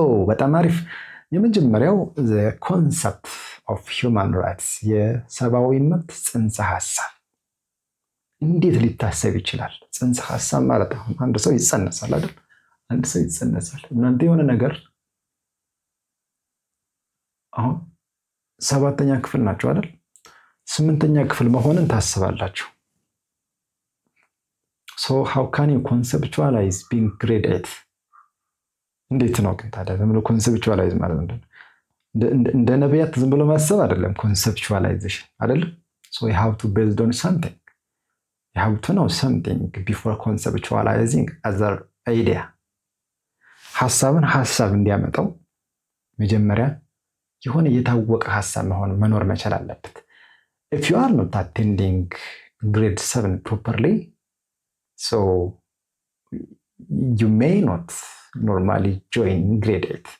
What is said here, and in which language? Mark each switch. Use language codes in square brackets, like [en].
[am] በጣም አሪፍ። የመጀመሪያው ኮንሰፕት ኦፍ ሂውማን ራይትስ የሰብአዊ መብት ጽንሰ ሀሳብ እንዴት ሊታሰብ ይችላል? ጽንሰ ሀሳብ ማለት አሁን አንድ ሰው ይጸነሳል አይደል? አንድ ሰው ይጸነሳል። እናንተ የሆነ ነገር አሁን 7ኛ ክፍል ናቸው አይደል? 8ኛ ክፍል መሆንን ታስባላችሁ። [en] how can you conceptualize being grade 8? [am] እንዴት ነው ግን ታዲያ ዝም ብሎ ኮንሰፕቹዋላይዝ ማለት ነው? እንደ ነቢያት ዝም ብሎ ማሰብ አይደለም ኮንሰፕቹዋላይዜሽን አይደለም። [en] you have to based on something. you have to know something before conceptualizing other idea. [am] ሐሳብን ሐሳብ እንዲያመጣው መጀመሪያ የሆነ የታወቀ ሐሳብ መኖር መቻል አለበት። [en] if you are not attending grade 7 properly, so you may not normally join grade 8.